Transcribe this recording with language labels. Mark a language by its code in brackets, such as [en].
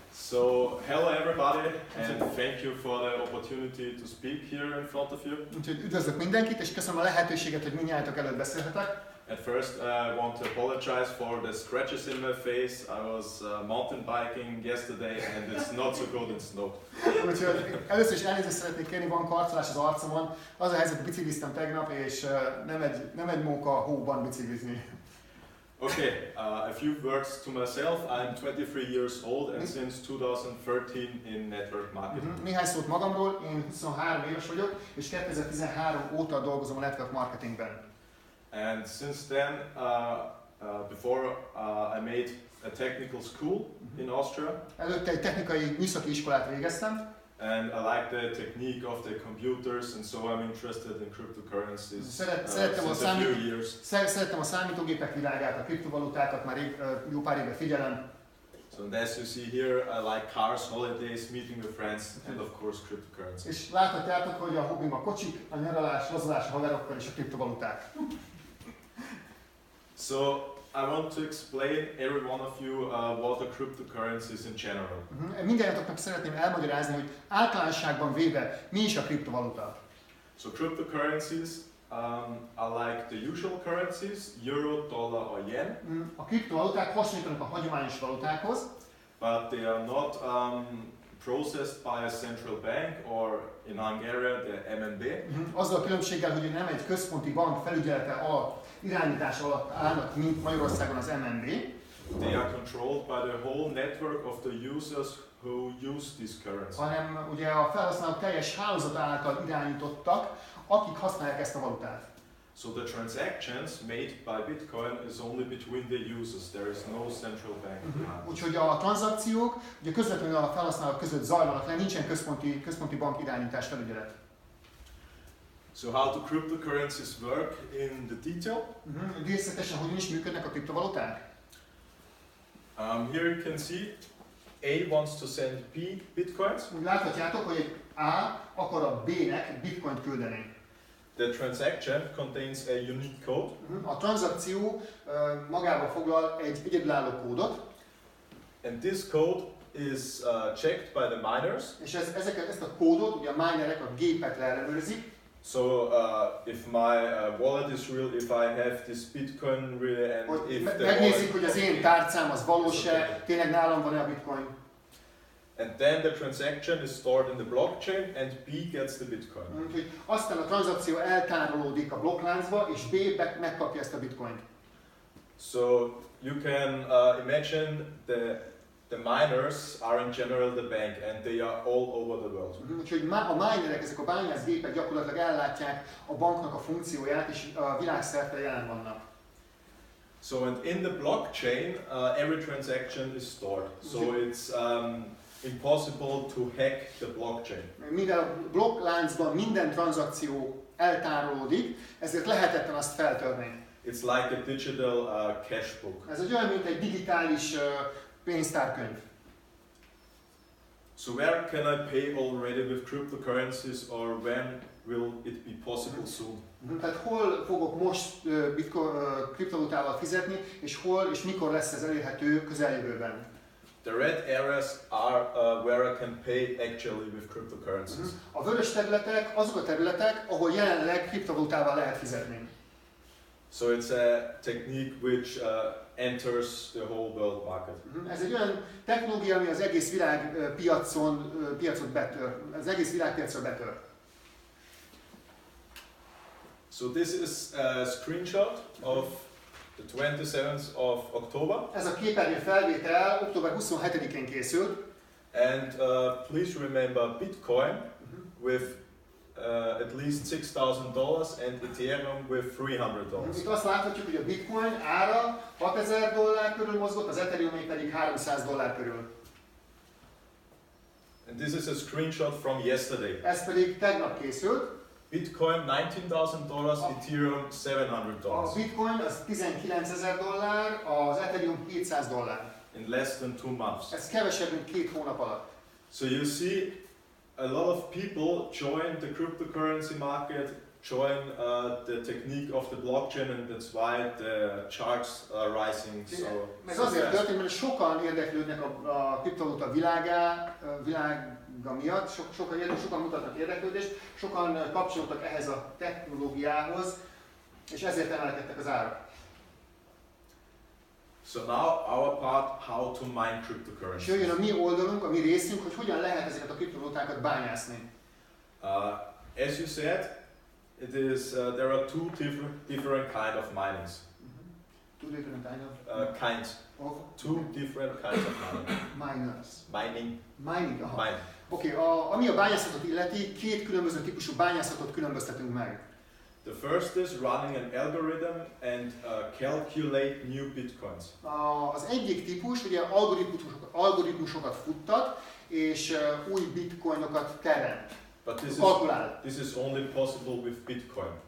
[en] So, hello everybody, and thank you for the opportunity to speak here in front of you. [hu] Úgyhogy üdvözlök mindenkit, és köszönöm a lehetőséget, hogy mindnyájatok előtt beszélhetek. [en] At first, I want to apologize for the scratches in my face. I was mountain biking yesterday, and it's not so good in snow. [hu] Úgyhogy először is elnézést szeretnék kérni, van karcolás az arcomon. Az a helyzet, hogy bicikliztem tegnap, és nem egy móka hóban biciklizni. [en] Okay, a few words to myself. I'm 23 years old and since 2013 in network marketing. [hu] Néhány szót magamról, én 23 éves vagyok, és 2013 óta dolgozom a network marketingben. [en] And since then, before I made a technical school in Austria. [hu] Előtte egy technikai műszaki iskolát végeztem. [en] And I like the technique of the computers, and so I'm interested in cryptocurrencies since a few years. [hu] Szerettem a számítógépek világát, a kriptovalutákat, már jó pár éve figyelem. [en] So as you see here, I like cars, holidays, meeting with friends, and of course cryptocurrencies. [hu] És láthatjátok, hogy a hobbim a kocsik, a nyaralás, lazulás a haverokkal és a kriptovaluták. [en] So I want to explain every one of you what are cryptocurrencies in general. [hu] Mindannyiatoknak szeretném elmagyarázni, hogy általánosságban véve mi is a kriptovaluta. [en] So cryptocurrencies are like the usual currencies, euro, dollar or yen. [hu] A kriptovaluták hasonlítanak a hagyományos valutákhoz, [en] but they are not processed by a central bank or in Hungary the MNB. [hu] Azzal a különbséggel, hogy nem egy központi bank felügyelete alatt, irányítás alatt állnak, mint Magyarországon az MNB. [en] They are controlled by the whole network of the users who use this currency. [hu] Hanem ugye a felhasználók teljes hálózat által irányítottak, akik használják ezt a valutát. [en] So the transactions made by Bitcoin is only between the users. There is no central bank. [hu] Úgyhogy a tranzakciók ugye közvetlenül a felhasználók között zajlanak le, nincsen központi bank irányítás felügyelet. [en] So how do cryptocurrencies work in the detail? [hu] Részletesen hogyan is működnek a kriptovaluták? [en] Here you can see A wants to send B bitcoins. [hu] Úgy láthatjátok, hogy egy A akar a B-nek bitcoint küldeni. [en] The transaction contains a unique code. [hu] A tranzakció magába foglal egy egyedülálló kódot. [en] And this code is checked by the miners. [hu] És ezt a kódot ugye a minerek, a gépek leellenőrzik. [en] So if my wallet is real, if I have this Bitcoin really, and if the [hu] megnézik, hogy az én tárcám az valós-e, tényleg nálam van-e a bitcoin. [en] And then the transaction is stored in the blockchain, and B gets the Bitcoin. [hu] Úgyhogy aztán a tranzakció eltárolódik a blokkláncba, és B megkapja ezt a bitcoint. [en] So you can imagine the miners are in general the bank, and they are all over the world. [hu] Úgyhogy a minerek, ezek a bányászgépek gyakorlatilag ellátják a banknak a funkcióját, és a világszerte jelen vannak. [en] So and in the blockchain, every transaction is stored. So it's impossible to hack the blockchain. [hu] Mivel a blokkláncban minden tranzakció eltárolódik, ezért lehetetlen azt feltörni. [en] It's like a digital cash book. [hu] Ez olyan, mint egy digitális pénztárkönyv. [en] So where can I pay already with cryptocurrencies, or when will it be possible soon? [hu] Tehát hol fogok most kriptovalutával fizetni, és hol és mikor lesz ez elérhető közeljövőben? [en] The red areas are where I can pay actually with cryptocurrencies. [hu] A vörös területek azok a területek, ahol jelenleg kriptovalutával lehet fizetni. [en] So it's a technique which enters the whole world market. [hu] Ez egy olyan technológia, ami az egész világpiacot betör, az egész világpiacra betör. [en] So this is a screenshot of the 27th of October. [hu] Ez a képernyő felvétel október 27-én készült. [en] And please remember Bitcoin with at least $6,000 and Ethereum with $300. [hu] Itt azt láthatjuk, hogy a Bitcoin ára $6,000 körül mozgott, az Ethereum pedig $300 körül. [en] And this is a screenshot from yesterday. [hu] Ez pedig tegnap készült. [en] Bitcoin $19,000, Ethereum $700. [hu] A Bitcoin az $19,000, az Ethereum $200. [en] In less than 2 months. [hu] Ez kevesebb, mint 2 hónap alatt. [en] So you see, a lot of people join the cryptocurrency market, join the technique of the blockchain, and that's why the charts are rising [hu] Ez [en] so [hu] azért [en] fast. [hu] történt, mert sokan érdeklődnek a kriptovaluta világa miatt, sokan mutatnak érdeklődést, sokan kapcsolódtak ehhez a technológiához, és ezért emelkedtek az árak. [en] So now our part, how to mine cryptocurrencies. [hu] És jöjjön a mi oldalunk, a mi részünk, hogy hogyan lehet ezeket a kriptovalutákat bányászni. [en] As you said, it is there are two different kind of minings. Two different Kinds. Two different kinds of miners. Mining. Mining, aha. Mining. [hu] Oké, ami a bányászatot illeti, két különböző típusú bányászatot különböztetünk meg. [en] The first is running an algorithm and calculate new bitcoins. [hu] Az egyik típus ugye algoritmusokat futtat, és új bitcoinokat teremt. [en] But this is only possible with Bitcoin.